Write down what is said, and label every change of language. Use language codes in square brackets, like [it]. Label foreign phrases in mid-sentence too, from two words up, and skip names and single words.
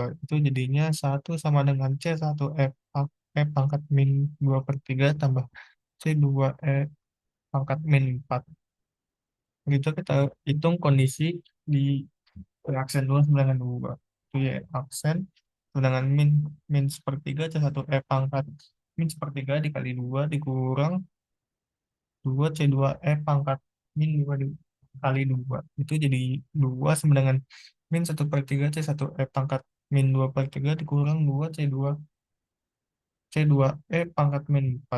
[id] Itu jadinya 1 sama dengan C1 pangkat min 2/3 tambah C2E pangkat min 4. Gitu kita hitung kondisi di aksen 2 sama dengan 2. Itu ya aksen sedangkan min min 1/3 C1E pangkat min 1/3 dikali 2 dikurang 2 C2E pangkat min 2 dikali 2. Itu jadi 2 sama dengan min 1/3 C1E pangkat min 2/3 dikurang 2 C2E pangkat min 4.